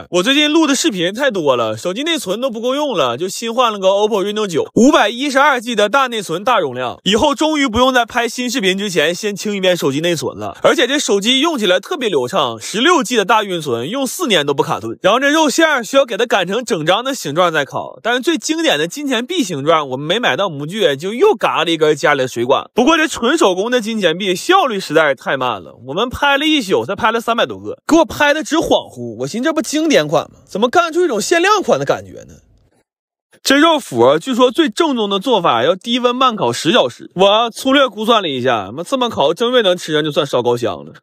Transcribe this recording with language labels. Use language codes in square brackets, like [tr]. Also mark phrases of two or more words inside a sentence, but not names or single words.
[zh] 我最近錄的視頻太多了，手机內存都不夠用了，就新換了个 OPPO Reno9，512G 的大内存大容量，以後終於不用在拍新視頻之前先清一遍手機內存了。而且這手機用起來特別流暢，16G 的大運存，用4年都不卡頓。然後這肉餡需要給它擀成整張的形狀再烤，但是最經典的金錢幣形狀我們沒買到模具，就又嘎了一根家裡的水管。不過這純手工的金錢幣效率實在是太慢了，我們拍了一宿才拍了300多個，給我拍的直恍惚。我尋思這不經典款嗎？怎麼幹出一種限量款的感覺呢？這肉脯據說最正宗的做法要低溫慢烤10小時，我粗略估算了一下，這麼烤正月能吃上就算燒高香了。